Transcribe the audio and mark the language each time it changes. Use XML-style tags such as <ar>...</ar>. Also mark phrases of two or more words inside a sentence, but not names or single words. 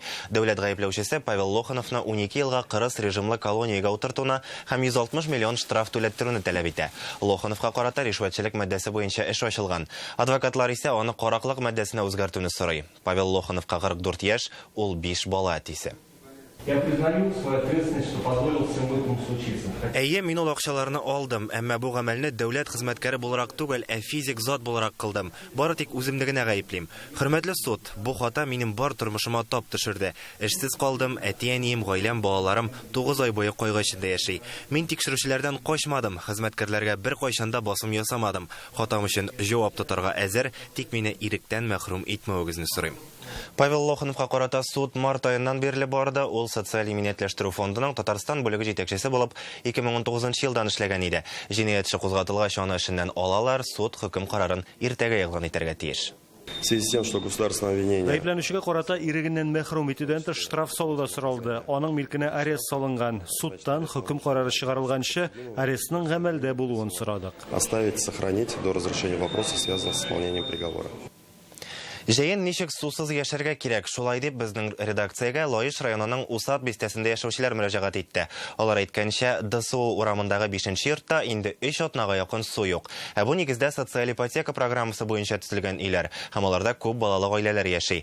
<tt>Дәүләт гаепләүчесе Павел Лохановны 12 елга кырыс режимлы колониягә утыртуны һәм 160 миллион штраф түләттерүне таләп итә. Лохановка карата ришвәтчелек маддәсе буенча эш ачылган. Адвокатлар исә аны караклык маддәсенә үзгәртүне сорый. Павел Лохановка 44 яшь, ул 5 бала әтисе.</tt> <ru>Я признаю свою ответственность, что позволил всем этому случиться.</ru> <tt>Әйе, мин ул акчаларны алдым, әмма бу гамәлне дәүләт хезмәткәре буларак түгел, физик зат буларак кылдым. Бары тик үземне генә гаеплим. Хөрмәтле суд, бу хата минем бар тормышыма тап төшерде. Эшсез калдым, әти-әнием, гаиләм, балаларым 9 ай буе кайгы эчендә яши. Мин тикшерүчеләрдән качмадым, хезмәткәрләргә бер кайчанда басым ясамадым. Хатам өчен җавап тотарга әзер, тик мине иректән мәхрүм итмәвегезне сорыйм. Павел Лохановка карата суд март айыннан бирле барды. Ул социаль иминиятләштерү фондының Татарстан бүлеге җитәкчесе булып 2019 елдан эшләгән иде. Җинаять эше кузгатылгач аны эшеннән алалар, суд хөкем карарын иртәгә игълан итәргә тиеш.</tt> <ru>В связи с тем, что государственное обвинение...</ru> <tt>Гаепләнүчегә карата ирегеннән мәхрүм итүдән тыш штраф салуда соралды. Аның милкенә арест салынган. Судтан хөкем карары чыгарылганчы арестның гамәлдә булуын сорадык.</tt> <ru>Оставить, сохранить до разрешения вопроса, связанного с исполнением приговора.</ru> <tt>Җәен ничек сусыз яшәргә кирәк? Шулай дип безнең редакциягә Лаеш районының Усат бистәсендә яшәүчеләр мөрәҗәгать итте. Алар әйткәнчә, ДСУ урамындагы 5нче йортта инде 3 атнага якын су юк. Бу нигездә социаль ипотека программасы буенча төзелгән үйләр, һәм аларда күп балалы гаиләләр яши.</tt>